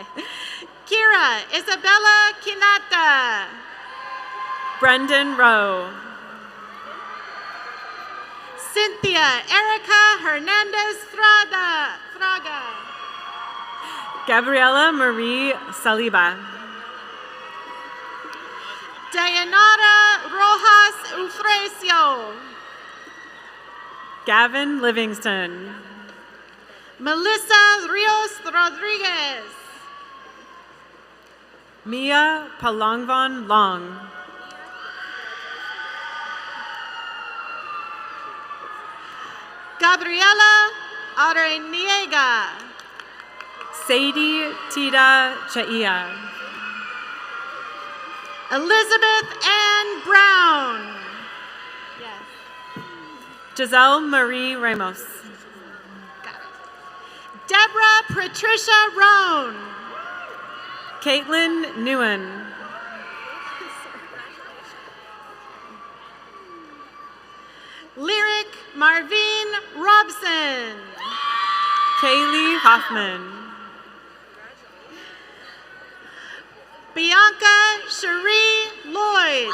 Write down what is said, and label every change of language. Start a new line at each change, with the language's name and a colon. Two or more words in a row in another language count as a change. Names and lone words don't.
English: Kira Isabella Kinata. Brendan Rowe. Cynthia Erica Hernandez Fraga. Gabriela Marie Saliba. Dayanara Rojas Ufrecio. Gavin Livingston. Melissa Rios Rodriguez. Mia Palongvon Long. Gabriela Areniega. Sadie Tita Chaia. Elizabeth Ann Brown. Giselle Marie Ramos. Deborah Patricia Roan. Caitlin Newen. Lyric Marvin Robson. Kaylee Hoffman. Bianca Cherie Lloyd.